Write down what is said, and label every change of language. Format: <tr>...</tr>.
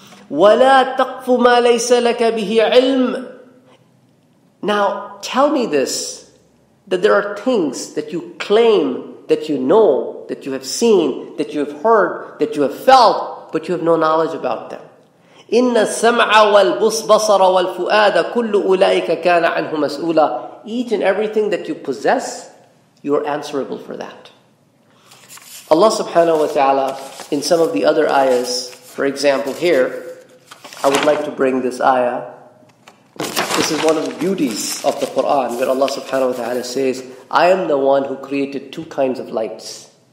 <ar>وَلَا تَقْفُ مَا لَيْسَ لَكَ بِهِ عِلْمٍ.</ar> <en>Now, tell me this, that there are things that you claim, that you know, that you have seen, that you have heard, that you have felt, but you have no knowledge about them.</en> <ar>إِنَّ السَّمْعَ وَالْبُصْبَصَرَ وَالْفُؤَادَ كُلُّ أُولَٰئِكَ كَانَ عَنْهُ مَسْئُولًا.</ar> <en>Each and everything that you possess, you are answerable for that. Allah subhanahu wa ta'ala, in some of the other ayahs, for example here, I would like to bring this ayah. This is one of the beauties of the Quran, where Allah subhanahu wa ta'ala says, I am the one who created two kinds of lights.</en>